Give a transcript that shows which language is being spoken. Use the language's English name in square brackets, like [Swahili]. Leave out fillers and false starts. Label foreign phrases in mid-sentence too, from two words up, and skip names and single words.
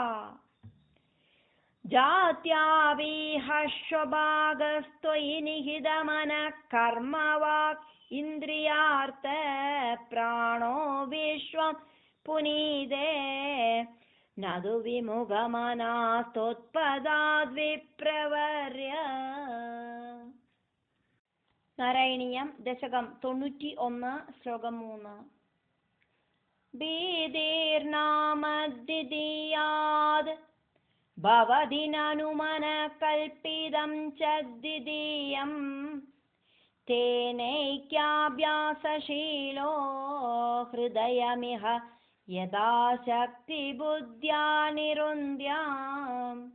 [Sanskrit] ജാത്യാവിഹ സ്വഭാഗസ്ത്വയി നിഹിതമനഃ കർമ്മ വാക് ഇന്ദ്രിയാർത്ഥ പ്രാണോ വിശ്വം പുനീതേ നതു വിമുഖമനാ സ്ത്വത്പദാദ് വിപ്രവർയ. [Malayalam] നാരായണീയം ദശകം 91 ശ്ലോകം 3. [Sanskrit] ഭീതിർനാമദ്വിതീയാ दिदियाद् भवति ननु मनकल्पितं च द्वितीयम् तेनैक्याभ्यासशीलो हृदयमिह यदाशक्तिबुद्ध्या निरुन्द्याम्